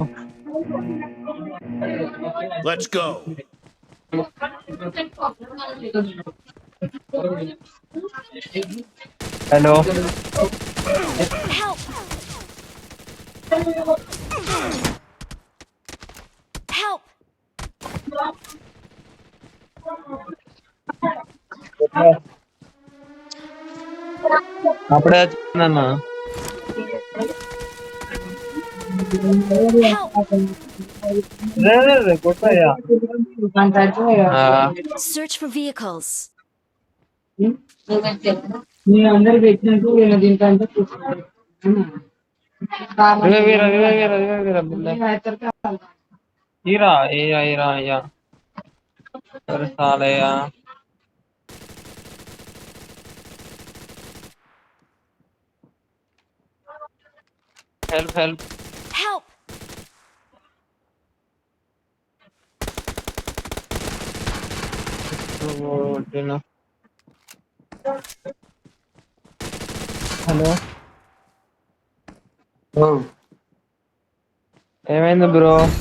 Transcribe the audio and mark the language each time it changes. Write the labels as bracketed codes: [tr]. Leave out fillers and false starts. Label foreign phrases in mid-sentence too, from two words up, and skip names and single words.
[en] Let's go. Hello. Help! Help! [te] అప్పుడే వచ్చిందన్న. [en] Help! [te] కొట్టయ్యా. [en] Search for vehicles. [te] అందరు పెట్టినట్టు వీళ్ళ దీంట్లో అంతా చూసుకోవాలి [hi] हीरा हीरा हीरा या अरे साले या [en] help help Help! [te] హలో ఏమైంది బ్రో?